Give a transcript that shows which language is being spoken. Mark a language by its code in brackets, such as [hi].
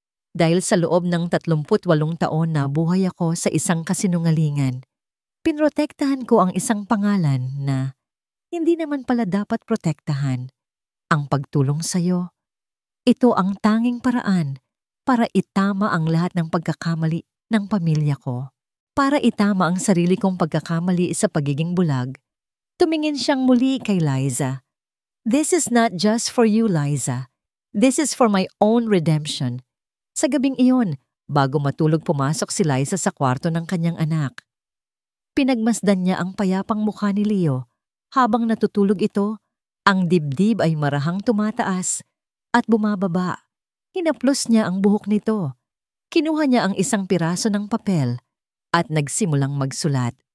[tl] Dahil sa loob ng 38 taon na buhay ako sa isang kasinungalingan, pinrotektahan ko ang isang pangalan na hindi naman pala dapat protektahan. Ang pagtulong sa'yo. Ito ang tanging paraan para itama ang lahat ng pagkakamali ng pamilya ko. Para itama ang sarili kong pagkakamali sa pagiging bulag. Tumingin siyang muli kay Liza. [en] This is not just for you, Liza. This is for my own redemption. [tl] Sa gabing iyon, bago matulog, pumasok si Liza sa kwarto ng kanyang anak. Pinagmasdan niya ang payapang mukha ni Leo. Habang natutulog ito, ang dibdib ay marahang tumataas at bumababa. Hinaplos niya ang buhok nito. Kinuha niya ang isang piraso ng papel at nagsimulang magsulat.